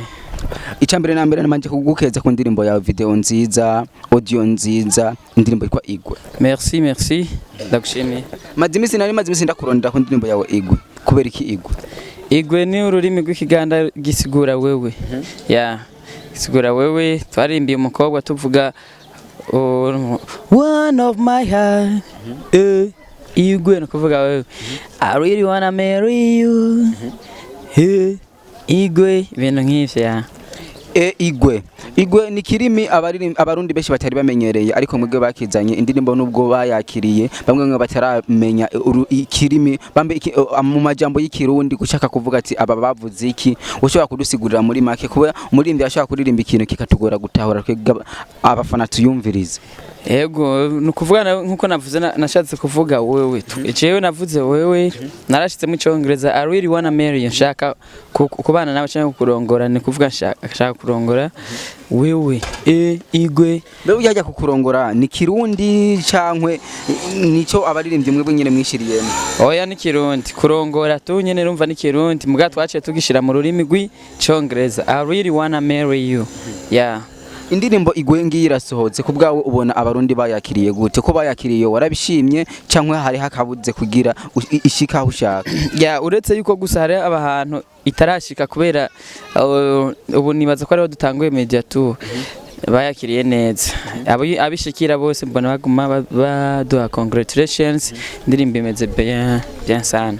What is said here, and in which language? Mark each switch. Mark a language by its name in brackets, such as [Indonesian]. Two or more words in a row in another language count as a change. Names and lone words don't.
[Rundi] Icambere na mbere namanje kugukeza ku ndirimbo ya video nziza, audio nziza, indirimbo yitwa Igwe. Merci. Ndagushimiye. Maze imisi ndakurondera ku ndirimbo yawe Igwe. Kubera iki Igwe? Igwe ni ururimi rw'ikiganda gisigura wewe. Gisigura wewe twarimbiye umukobwa tuvuga [English] one of my heart. [Rundi] Igwe no kuvuga wewe. [English] I really wanna marry you. [Rundi] Igwe ibintu nk'ivyo ya. Igwe ni kirimi abarundi benshi batari bamenyereye ariko mwebwe bakizanye indirimbo nubwo bayakiriye bamwe bataramenya ikirimi bambe mu majambo y'ikirundi gushaka kuvuga ati aba bavuze iki ushobora kudusigurira muri make kuba umuririmbyi ashaka kuririmba ikintu kikatugora gutahura abafana tuyumvirize. Ego nukuvuga nkuko navuze nashatse kuvuga wewe jewe navuze wewe narashitse mu cyongereza [English] I really wanna marry you [Rundi] nshaka kubana nawe cyangwa kurongora ni kuvuga nshaka kurongora wewe Igwe bewe yajya kukurongora ni kirundi cankwe nico abaririmbyi mwebwe nyene mwishiriyemo. Oya ni kirundi kurongora tu nyene rumva ni kirundi muga twaciye tugishira mu rurimi rw'icyongereza [English] I really wanna marry you. [Rundi] Indirimbo Igwe ngiyi irasohotse kubgawe ubona abarundi bayakiriye gute ko bayakiriye warabishimye cyangwa hari hakabuze kugira ishika ushaka? Uretse yuko gusa hari abahantu itarashika kubera ubu nibaza ko ariho dutanguye media tour bayakiriye neza abishikira bose mbona baguma baduha congratulations indirimbo imeze bien sana.